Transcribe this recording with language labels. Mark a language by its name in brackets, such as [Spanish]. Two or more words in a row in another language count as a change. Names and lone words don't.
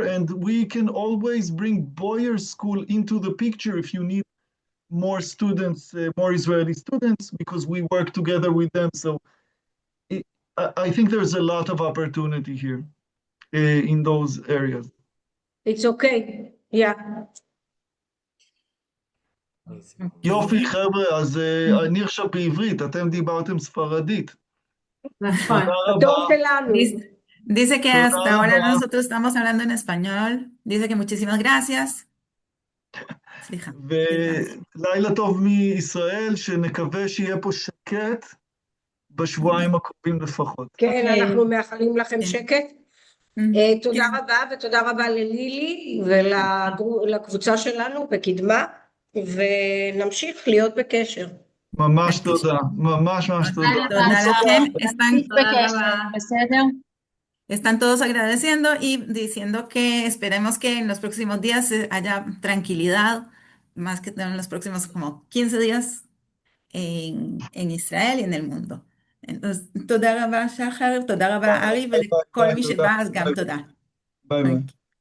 [English] And we can always bring Boyer School into the picture if you need more students, more Israeli students, because we work together with them. So I think there's a lot of opportunity here in those areas. It's okay. Yeah. Amazing. [Hebrew] יופי, חבר'ה, אז אני עכשיו בעברית, אתם דיברתם ספרדית. נכון. תודה הדור רבה. שלנו. [Spanish] Dice que [Hebrew] Toda [Spanish] hasta ahora [Hebrew] raba. [Spanish] nosotros estamos hablando en español. Dice que muchísimas gracias. [Hebrew] סליחה. ולילה טוב מישראל, שנקווה שיהיה פה שקט בשבועיים הקרובים לפחות. כן, אוקיי. אנחנו מאחלים לכם שקט. תודה כן. רבה, ותודה רבה ללילי ולקבוצה שלנו בקדמה, ונמשיך להיות בקשר. ממש תודה, ממש תודה. תודה לכם. בסדר? [Spanish] Están todos agradeciendo y diciendo que esperemos que en los próximos días haya tranquilidad, más que en los próximos como 15 días en Israel y en el mundo. entonces, [Hebrew] תודה רבה שחר, תודה רבה ארי, ולכל מי שבא, אז גם תודה. ביי ביי.